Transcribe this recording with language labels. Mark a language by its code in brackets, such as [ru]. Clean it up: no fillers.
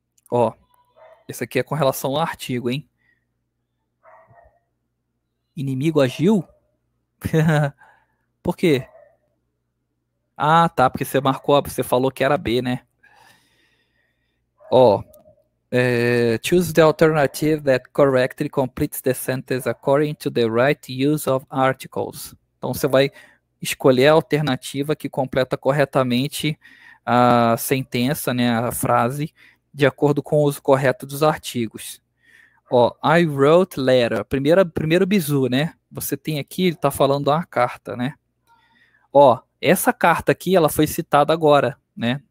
[pt] Ó, esse aqui é com relação ao artigo, hein? Inimigo agiu? Por quê? Ah, tá, porque você marcou, você falou que era B, né? [en] Ó, choose the alternative that correctly completes the sentence according to the right use of articles. [pt] Então você vai escolher a alternativa que completa corretamente a sentença, né, a frase, de acordo com o uso correto dos artigos. Ó, [en] I wrote letter. [pt] Primeiro bizu, né? Você tem aqui, ele tá falando uma carta, né? Ó, essa carta aqui, ela foi citada agora, né?